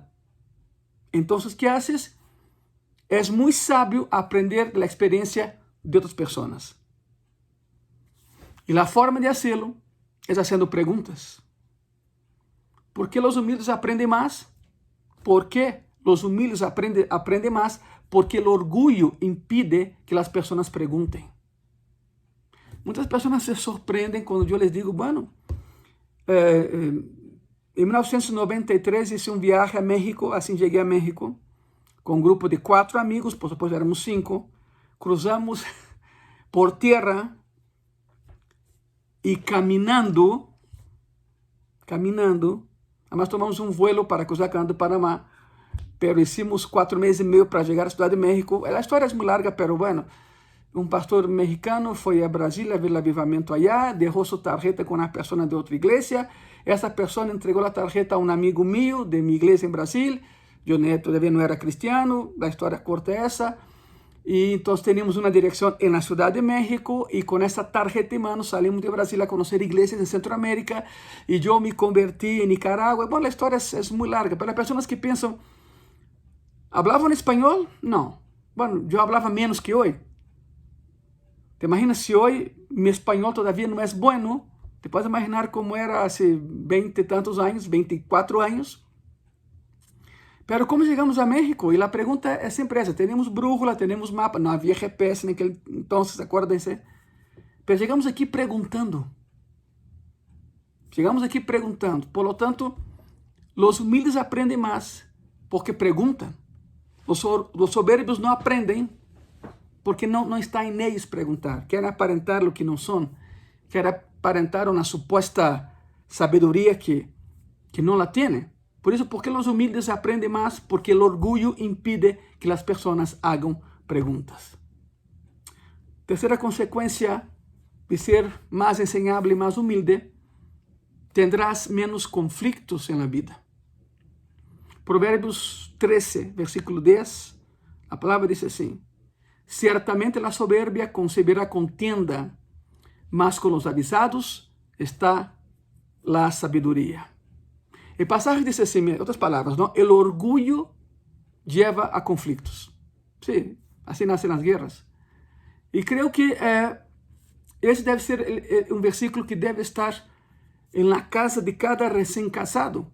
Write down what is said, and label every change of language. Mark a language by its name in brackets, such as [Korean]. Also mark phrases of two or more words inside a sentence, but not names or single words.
[Portuguese] Então, o que haces? Es muito sábio aprender da experiência de outras pessoas. E a forma de hacerlo é fazendo perguntas. ¿Por que os humildes aprendem mais? ¿Por que os humildes aprendem mais? Porque o orgulho impide que as pessoas perguntem. Muitas pessoas se surpreendem quando eu les digo, bueno, em 1993 hice um viaje a México, assim cheguei a México, com um grupo de 4 amigos, [Spanish] por supuesto [Portuguese] éramos 5, cruzamos [Spanish] por tierra [Portuguese] e [Spanish] caminando, además [Portuguese] tomamos um vuelo para cruzar o Canal do Panamá, [Spanish] pero hicimos [Portuguese] 4 meses e meio para chegar à Cidade de México. A história é muito larga, [Spanish] pero bueno, [Portuguese] um pastor mexicano foi a Brasília ver o avivamento allá, deixou sua tarjeta com uma pessoa de outra igreja, essa pessoa entregou a tarjeta a um amigo meu de minha igreja em Brasil, eu todavía não era cristiano, a história corta é essa. E então tínhamos uma direção na Cidade de México e com essa tarjeta em mano saímos de Brasil a conhecer igrejas em Centroamérica e eu me converti em Nicarágua. Bom, a história é muito larga, para as pessoas que pensam, ¿hablavam espanhol? Não. Bueno, eu falava menos que hoje. Te imaginas se hoje meu espanhol todavía não é bueno? [Spanish] Te puedes imaginar [Portuguese] como era há 20 e tantos anos, 24 anos. Pero como chegamos a México? E a pergunta é sempre essa. Temos brújula, temos mapa. Não havia GPS naquele [Spanish] entonces, acuérdense. [Portuguese] Pero chegamos aqui perguntando. Chegamos aqui perguntando. [Spanish] Por lo tanto, [Portuguese] os humildes aprendem mais porque perguntam. Os soberbios não aprendem porque não está em eles perguntar. Querem aparentar o que não são. Querem aparentar uma suposta sabedoria que não [Spanish] la tienen. [Portuguese] Por isso, porque os humildes aprendem mais? Porque o orgulho impide que as pessoas hagam perguntas. Terceira consequência de ser mais enseñável e mais humilde, tendrás menos conflitos na vida. Provérbios 13, versículo 10, a palavra diz assim: [Spanish] Ciertamente la soberbia concebirá contienda, mas con los avisados está la sabiduría. El pasaje dice así, en otras palabras, ¿no? El orgullo lleva a conflictos. Sí, así nacen las guerras. Y creo que ese debe ser un versículo que debe estar en la casa de cada recién casado.